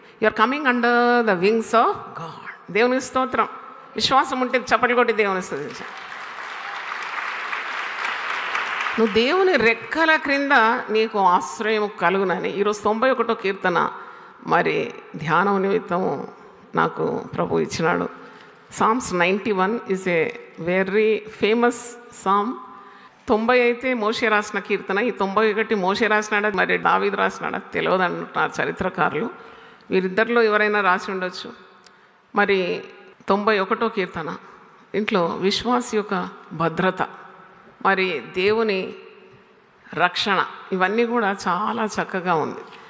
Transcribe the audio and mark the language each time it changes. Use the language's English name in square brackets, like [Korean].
[English] You are coming under the wings of God. [Telugu] దేవుని స్తోత్రం. విశ్వాసం ఉంటే చప్పట్లు కొట్టి దేవుని స్తుతించు. నువ్వు దేవుని రెక్కల క్రింద నీకు ఆశ్రయం కలుగునని ఈరోజు 91వ కీర్తన మరి ధ్యానం నిమిత్తము నాకు ప్రభు ఇచ్చినాడు. [English] Psalms 91 is a very famous psalm. [Telugu] 90 అయితే మోషే రాసిన కీర్తన. ఈ 91 మోషే రాసినాడా మరి దావీదు రాసినాడా తెలియదు అంటున్నారు చరిత్రకారులు. వీరిద్దరిలో ఎవరైనా రాసి ఉండొచ్చు. మరి 91వ కీర్తన ఇంట్లో విశ్వాసి యొక్క భద్రత, మరి దేవుని రక్షణ, ఇవన్నీ కూడా చాలా చక్కగా ఉంది.